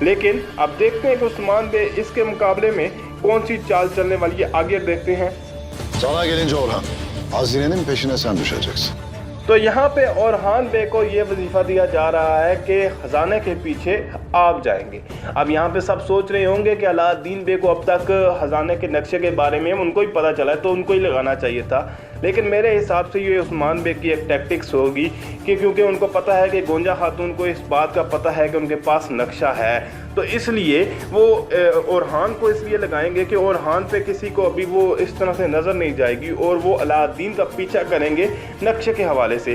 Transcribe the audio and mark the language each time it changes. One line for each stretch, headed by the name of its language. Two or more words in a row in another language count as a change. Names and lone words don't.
Urdu: لیکن اب دیکھتے ہیں کہ عثمان بے اس کے مقابلے میں کون سی چال چلنے والی ہے، آگے دیکھتے ہیں.
Turkish: Sana gelince Orhan, hazinenin peşine sen düşeceksin.
Urdu: تو یہاں پے اورحان بے کو یہ وظیفہ دیا جا رہا ہے کہ خزانے کے پیچھے آپ جائیں گے. اب یہاں پے سب سوچ رہے ہوں گے کہ علاؤالدین بے کو اب تک خزانے کے نقشے کے بارے میں ان کو ہی پتہ چلا ہے تو ان کو ہی لگانا چاہیے تھا، لیکن میرے حساب سے یہ عثمان بے کی ایک ٹیکٹکس ہوگی کہ کیونکہ ان کو پتہ ہے کہ گونچا خاتون کو اس بات کا پتہ ہے کہ ان کے پاس نقشہ ہے، تو اس لیے وہ اورحان کو اس لیے لگائیں گے کہ اورحان پے کسی کو ابھی وہ اس طرح سے نظر نہیں جائے گی اور وہ علاؤالدین کا پیچھا کریں گے نقشے کے حوالے سے.